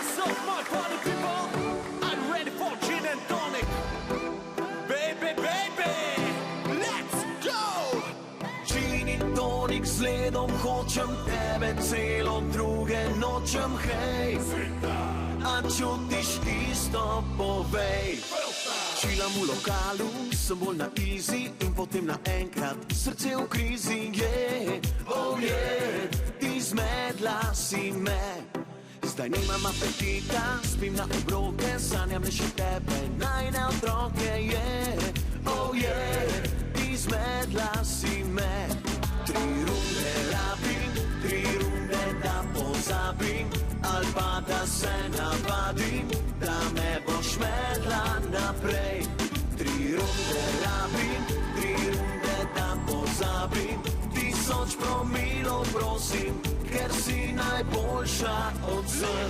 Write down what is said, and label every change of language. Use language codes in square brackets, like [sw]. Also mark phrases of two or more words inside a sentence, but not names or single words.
[en] My party people, I'm ready for gin and tonic. Baby, baby, let's go! [sl] Gin in tonic sledom hočem tebe celo druge nočem, hej. Zvita. A čutiš isto, povej. Čilam v lokalu, sem bolj na easy in potem naenkrat srce v krizi, [en] yeah. Oh yeah, [sl] izmedla si me. Zdaj nimam apetita, spim na obroke, sanjam le še tebe, najne otroke, [en] yeah. Oh yeah, [sl] izmedla si me. 3 runde rabim, 3 runde da pozabim, ali pa da se navadim, da me boš medla naprej. 3 runde rabim, 3 runde da pozabim, 1000 promilov prosim, ker si najboljša od vseh.